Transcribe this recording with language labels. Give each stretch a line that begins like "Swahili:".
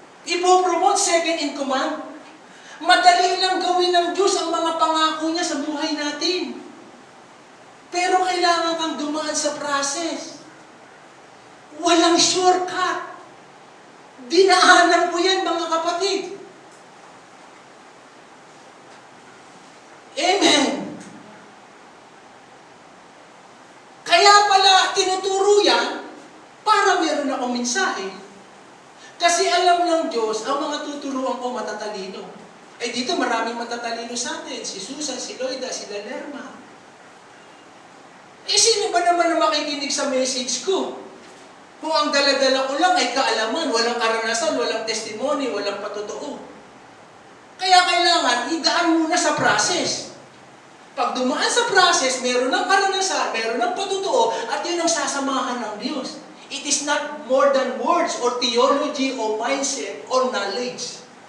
English: Ipopromote second in command.
Filipino: Madali lang gawin ng Diyos ang mga pangako niya sa buhay natin. Pero kailangan kang dumaan sa process. Walang shortcut. Dinaanan ko yan, mga kapatid. Amen. Kaya pala, tinuturo yan, para meron akong mensahe. Kasi alam ng Diyos, ang mga tuturuan ko matatalino. Dito maraming matatalino sa atin. Si Susan, si Loida, si Lerma. Sino ba naman na makikinig sa message ko? Kung ang dala-dala ko lang ay kaalaman, walang karanasan, walang testimony, walang patotoo. Kaya kailangan, idaan muna sa process. Pag dumaan sa process, meron ng karanasan, meron ng patutuo, at yun ang sasamahan ng Diyos.
English: It is not more than words or theology or mindset or knowledge.